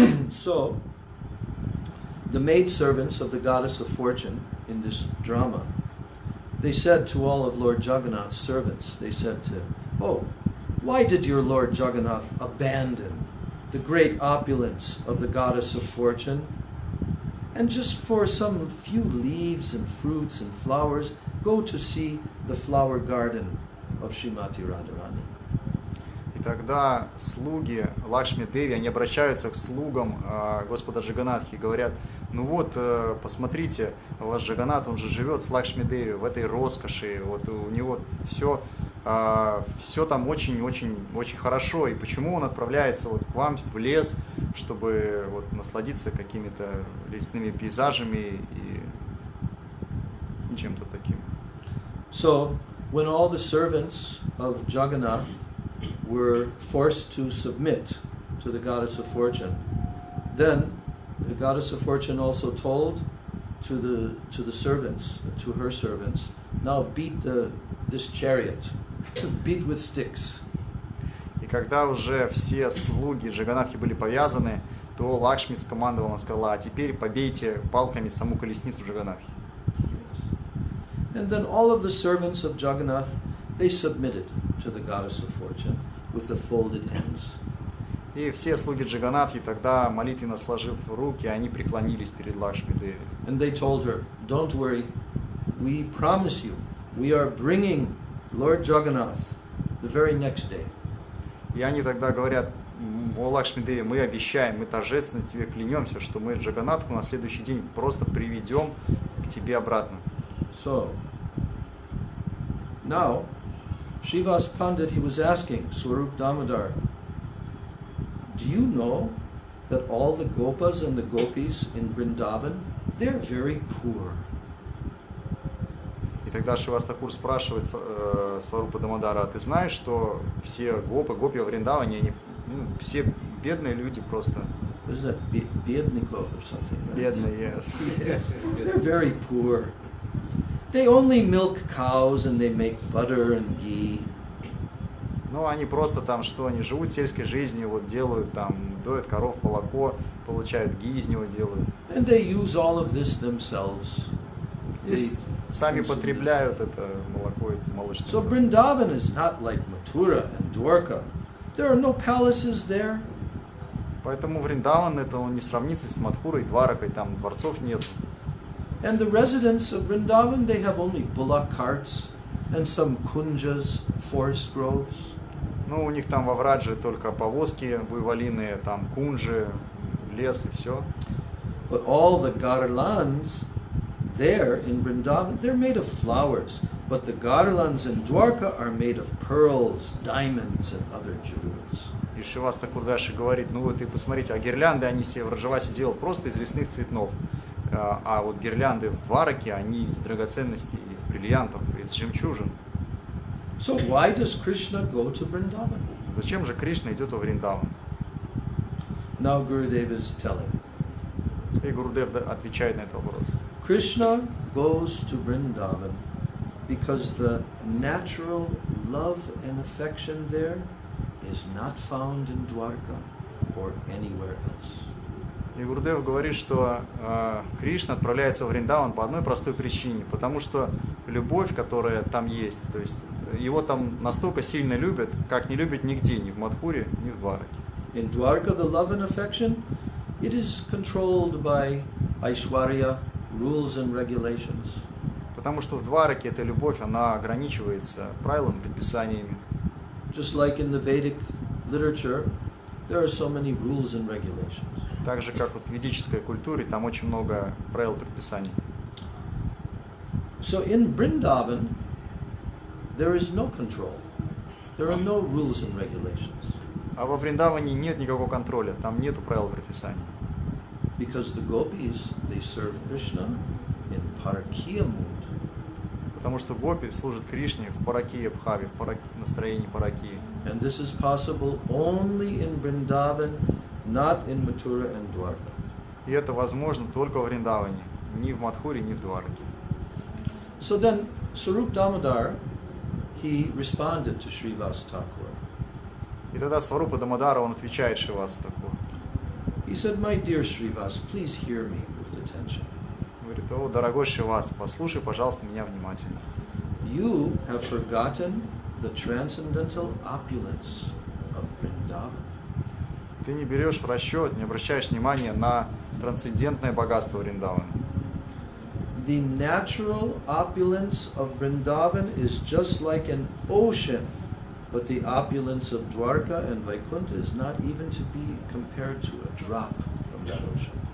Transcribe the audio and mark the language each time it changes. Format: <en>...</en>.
<en>So, the maidservants of the goddess of fortune in this drama, they said to all of Lord Jagannath's servants, they said to, oh, why did your Lord Jagannath abandon the great opulence of the goddess of fortune and just for some few leaves and fruits and flowers go to see the flower garden of Srimati Radharani?</en> <ru>И тогда слуги Лакшми Деви, они обращаются к слугам Господа Джаганатхи и говорят, ну вот, посмотрите, ваш Джаганат, он же живет с Лакшми Деви в этой роскоши, вот у него все там очень хорошо, и почему он отправляется вот к вам в лес, чтобы вот насладиться какими-то лесными пейзажами и чем-то таким.</ru> <en>So, when all the servants of Jagannath were forced to submit to the goddess of fortune, then the goddess of fortune also told to the servants, to her servants, now beat this chariot, beat with sticks.</en> <ru>И когда уже все слуги Джаганатхи были повязаны, то Лакшми скомандовала, она сказала, а теперь побейте палками саму колесницу Джаганатхи.</ru> <en>And then all of the servants of Jagannath, they submitted to the goddess of fortune with the folded hands.</en> <ru>И все слуги Джаганатхи тогда, молитвенно сложив руки, они преклонились перед Лакшми Деви.</ru> <en>And they told her, don't worry, we promise you, we are bringing Lord Jagannath the very next day.</en> <ru>И они тогда говорят, о Лакшми Деви, мы обещаем, мы торжественно тебе клянемся, что мы Джаганатху на следующий день просто приведем к тебе обратно.</ru> <en>So, now, Srivas Pandit, he was asking Swarup Damodar, do you know that all the gopas and the gopis in Vrindavan, they're very poor?</en> <ru>И тогда Шривас Такур спрашивает Сварупа Дамодара, а ты знаешь, что все гопи во Вриндаване, они все бедные люди просто.</ru> <en>Isn't that Biednikov or something, right?</en> <ru>Бедные,</ru> <en>yes. Yes, they're very poor. They only milk cows and they make butter and ghee.</en> <ru>Ну, они просто там, что они живут сельской жизнью, вот делают там, доят коров, молоко, получают ги из него делают.</ru> <en>And they use all of this themselves.</en> <ru>И сами потребляют это молоко и молочные</ru> <en>So</en> <ru>продукты.</ru> <en>Vrindavan is not like Mathura and Dwarka. There are no palaces there.</en> <ru>Поэтому Вриндаван это он не сравнится с Мадхурой и Дваракой, там дворцов нет.</ru> <en>And the residents of Vrindavan, they have only bullock carts and some kunjas, forest groves.</en> <ru>Ну, у них там во Врадже только повозки буйволиные, там кунжи, лес и все.</ru> <en>But all the garlands there in Vrindavan, they're made of flowers. But the garlands in Dwarka are made of pearls, diamonds, and other jewels.</en> <ru>И Шривас Курдаши говорит, ну вот и посмотрите, а гирлянды они себе в Раджавасе делают просто из лесных цветов. А вот гирлянды в Двараке, они из драгоценностей, из бриллиантов, из жемчужин.</ru> <en>So why does Krishna go to Vrindavan?</en> <ru>Зачем же Кришна идет во Вриндаван?</ru> <en>Now Gurudev is telling.</en> <ru>И Гурудев отвечает на этот вопрос.</ru> <en>Krishna goes to Vrindavan because the natural love and affection there is not found in Dwarka or anywhere else.</en> <ru>И Гурудев говорит, что Кришна отправляется во Вриндаван по одной простой причине, потому что любовь, которая там есть, то есть его там настолько сильно любят, как не любят нигде, ни в Мадхуре, ни в Двараке.</ru> <en>In Dwarka, the love and affection, it is controlled by Aishwarya, rules and regulations.</en> <ru>Потому что в Двараке эта любовь, она ограничивается правилами, предписаниями.</ru> <en>Just like in the Vedic literature, there are so many rules and regulations.</en> <ru>Так же, как вот в ведической культуре, там очень много правил, предписаний.</ru> <en>So in Vrindavan, there is no control. There are no rules and regulations.</en> <ru>А во Вриндаване нет никакого контроля, там нету правил, предписаний.</ru> <en>Because the gopis, they serve Krishna in Parakiya mood.</en> <ru>Потому что гопи служат Кришне в паракия бхаве, в настроении паракии.</ru> <en>And this is possible only in Vrindavan, not in Mathura and Dwarka.</en> <ru>И это возможно только во Вриндаване, ни в Мадхуре, ни в Двараке.</ru> <en>So then, Sarup Damodar, he responded to Srivas Thakur.</en> <ru>И тогда Сварупа Дамодара, он отвечает Шривасу Такуру.</ru> <en>He said, "My dear Srivas, please hear me with attention.</en> <ru>Говорит, о, дорогой Шривас, послушай, пожалуйста, меня внимательно.</ru> <en>You have forgotten the transcendental opulence of Vrindavan.</en> <ru>Ты не берешь в расчет, не обращаешь внимания на трансцендентное богатство Вриндавана.</ru> <en>The natural opulence of Vrindavan is just like an ocean, but the opulence of Dwarka and Vaikuntha is not even to be compared to a drop from that ocean.</en>